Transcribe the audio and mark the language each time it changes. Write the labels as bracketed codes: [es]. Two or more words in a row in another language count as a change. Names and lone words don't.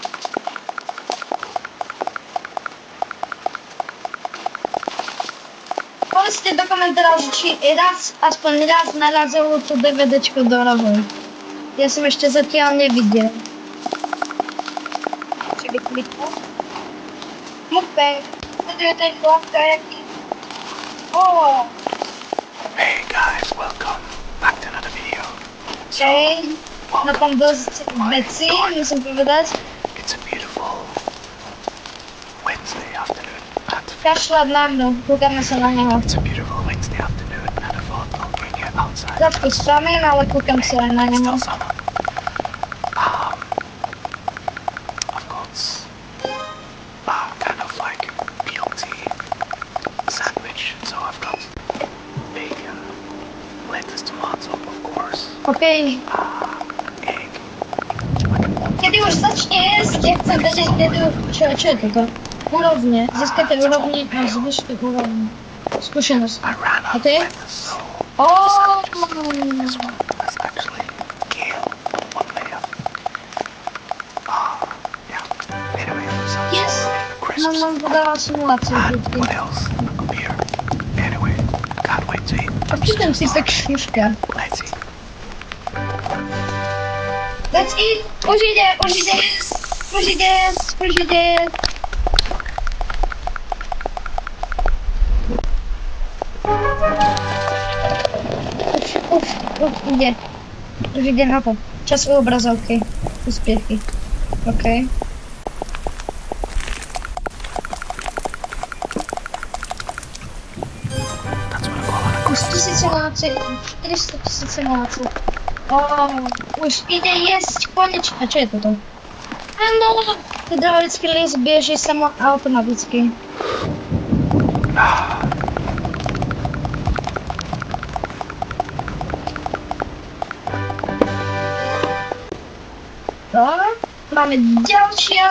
[sk] Povedzte do komentárov, či aspoň raz narazilo to DVDčko do rohu. Ja som ešte zatiaľ nevidel. Či by klikol? Mukbang. Sledujete chlapka, jaký? [en] Hey guys, welcome back to another video. [sk] Hej, na tom dosť veci, musím povedať. [en] It's a beautiful Wednesday afternoon and [sk] Kašľať na mňu, kúkame sa na neho. [en] it's a beautiful Wednesday afternoon and I thought I'll bring you outside. [sk] Trošku spamím, ale kúkam sa aj na [en] It's [sk] neho. [en] still summer. I've got kind of like BLT sandwich. So I've got bacon, lettuce, tomato, of course, OK, egg, like an omelette. [sk] kedy už začne jesť, ja chcem vedieť, kedy už... Čo je toto? Úrovne, získate úrovni a zvyšte úrovni. Skúsenosť. [en] I ran out of OK? lettuce, so this Oh. one is actually kale, one layer. Yeah. Anyway, some Yes. crisps. [sk] Mám podala simuláciu [en] And [sk] vždycky. [en] what else? A beer. Anyway, can't wait to eat. I'm just [sk] Počítam [en] gonna [sk] si tak [en] start. [sk] šuška. [en] Let's eat. Let's eat! [sk] Už ide! Ide. Už ide na to. Čas u obrazovky. Úspechy. [en] OK. That's what I call it. [sk] Už 1000 simulácií, 400 000 simulácií. Už ide jesť konečne. Čo je toto? Áno, hydraulický list beží samo automaticky. Máme ďalšia.